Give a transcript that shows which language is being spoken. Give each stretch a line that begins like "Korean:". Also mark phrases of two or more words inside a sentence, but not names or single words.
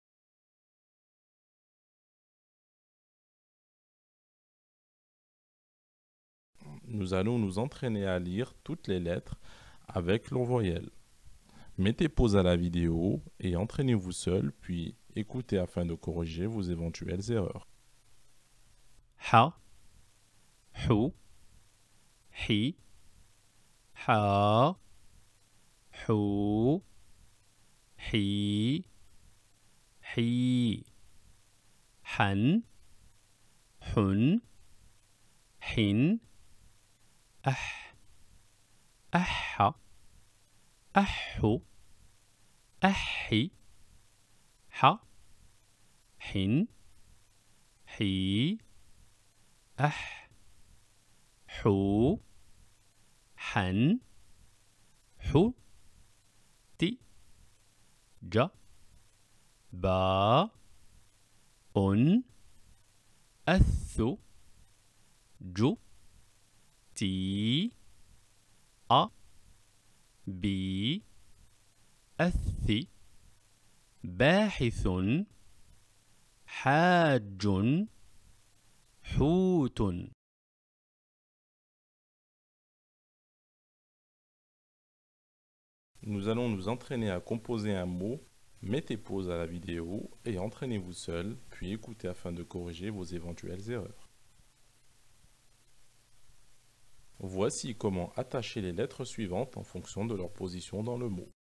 French: Nous allons nous entraîner à lire toutes les lettres avec leurs voyelles. Mettez pause à la vidéo et entraînez-vous seul, puis écoutez afin de corriger vos éventuelles erreurs.
Arabic: حَ، حُ، حِ، حَ، حُ, حِ، حِ، حً، حٌ، حٍ، أَحْ، أَحَ، أَحُ، أَحِ، حَ، حٍ, حي أح حو حن حو تي جا با أن أث جو تي أ بي أث باحث حاج حوت.
French: Nous allons nous entraîner à composer un mot. Mettez pause à la vidéo et entraînez-vous seul, puis écoutez afin de corriger vos éventuelles erreurs. Voici comment attacher les lettres suivantes en fonction de leur position dans le mot.